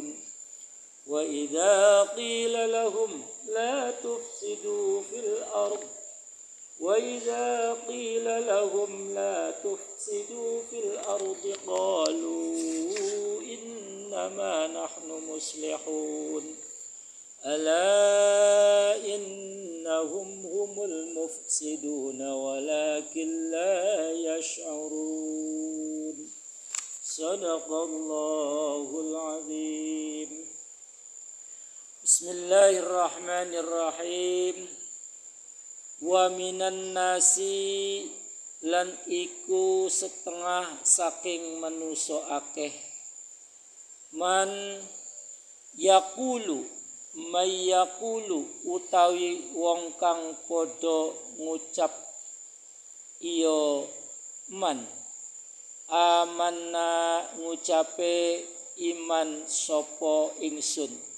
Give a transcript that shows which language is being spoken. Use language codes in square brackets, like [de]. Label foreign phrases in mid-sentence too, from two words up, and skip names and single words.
[ar] وإذا قيل لهم لا تفسدوا في الأرض قالوا إنما نحن مصلحون ألا إنهم هم المفسدون ولكن لا يشعرون. صدق الله العظيم. Bismillahirrahmanirrahim. ومن الناس, [jv] lan iku setengah saking manusa akeh, [ar] من يقول [jv] utawi wong kang padha ngucap iya man, amanna ngucape iman sapa ingsun,